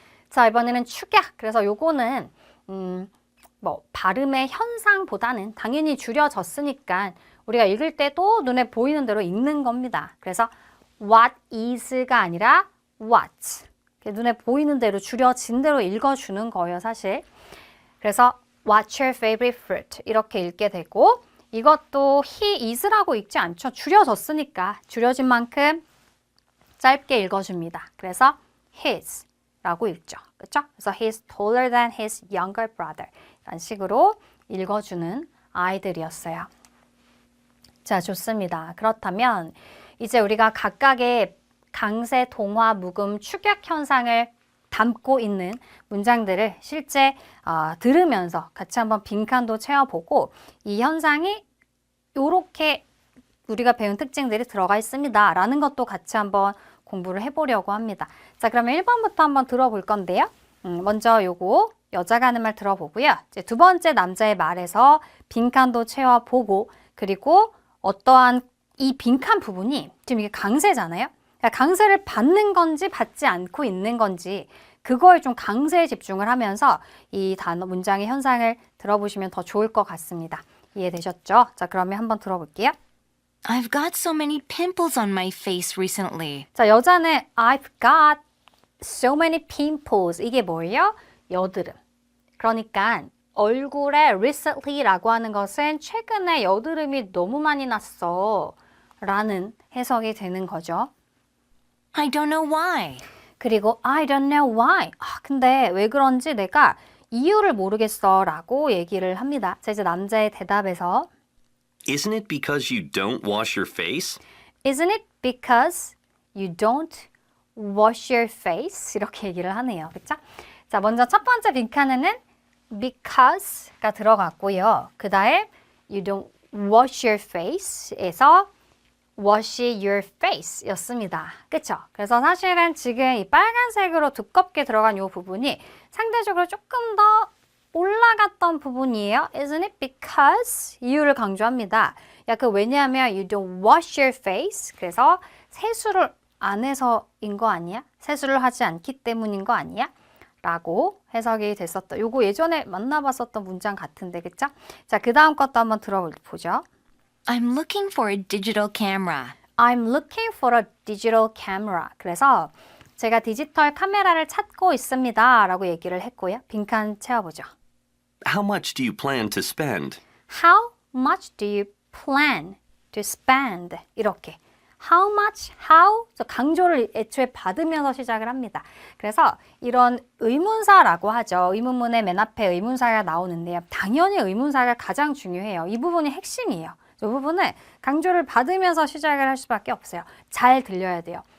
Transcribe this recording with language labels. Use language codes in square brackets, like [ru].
[ko] 자, 이번에는 축약. 그래서 요거는 발음의 현상보다는 당연히 줄여졌으니까 우리가 읽을 때도 눈에 보이는 대로 읽는 겁니다. 그래서 [en] what is [ko] 가 아니라 what. 눈에 보이는 대로 줄여진 대로 읽어주는 거예요, 사실. 그래서 [en] what's your favorite fruit? [ko] 이렇게 읽게 되고 이것도 [en] he is [ko] 라고 읽지 않죠. 줄여졌으니까 줄여진 만큼 짧게 읽어줍니다. 그래서 his라고 읽죠. 그렇죠? 그래서 [en] he's taller than his younger brother. [ko] 이런 식으로 읽어주는 아이들이었어요. 자, 좋습니다. 그렇다면 이제 우리가 각각의 강세, 동화, 묵음, 축약 현상을 담고 있는 문장들을 실제 들으면서 같이 한번 빈칸도 채워보고 이 현상이 이렇게 우리가 배운 특징들이 들어가 있습니다. 라는 것도 같이 한번 공부를 해보려고 합니다. 자, 그러면 1번부터 한번 들어볼 건데요. 먼저 요거 여자가 하는 말 들어보고요. 이제 두 번째 남자의 말에서 빈칸도 채워보고 그리고 어떠한 이 빈칸 부분이 지금 이게 강세잖아요. 그러니까 강세를 받는 건지 받지 않고 있는 건지 그거에 좀 강세에 집중을 하면서 이 단어 문장의 현상을 들어보시면 더 좋을 것 같습니다. 이해되셨죠? 자, 그러면 한번 들어볼게요. [en] I've got so many pimples on my face recently. [ko] 자, 여자는 [en] I've got so many pimples. [ko] 이게 뭐예요? 여드름. 그러니까 얼굴에 recently라고 하는 것은 최근에 여드름이 너무 많이 났어 라는 해석이 되는 거죠. [en] I don't know why. [ko] 그리고 [en] I don't know why. [ko] 근데 왜 그런지 내가 이유를 모르겠어 라고 얘기를 합니다. 자, 이제 남자의 대답에서 [en] Isn't it because you don't wash your face? Isn't it because you don't wash your face? [ko] 이렇게 얘기를 하네요. 그렇죠? 자, 먼저 첫 번째 빈칸에는 because가 들어갔고요. 그 다음 [en] you don't wash your face [ko] 에서 [en] wash your face [ko] 였습니다. 그쵸? 그래서 사실은 지금 이 빨간색으로 두껍게 들어간 이 부분이 상대적으로 조금 더 올라갔던 부분이에요. [en] Isn't it because? [ko] 이유를 강조합니다. 왜냐하면 [en] you don't wash your face. [ko] 그래서 세수를 안 해서인 거 아니야? 세수를 하지 않기 때문인 거 아니야? 라고 해석이 됐었다. 요거 예전에 만나봤었던 문장 같은데, 그쵸? 자, 그 다음 것도 한번 들어보죠. [en] I'm looking for a digital camera. I'm looking for a digital camera. [ko] 그래서 제가 디지털 카메라를 찾고 있습니다. 라고 얘기를 했고요. 빈칸 채워보죠. [en] How much do you plan to spend? How much do you plan to spend? [ko] 이렇게. [en] How much, how? [ko] 강조를 애초에 받으면서 시작을 합니다. 그래서 이런 의문사라고 하죠. 의문문의 맨 앞에 의문사가 나오는데요. 당연히 의문사가 가장 중요해요. 이 부분이 핵심이에요. 이 부분은 강조를 받으면서 시작을 할 수밖에 없어요. 잘 들려야 돼요.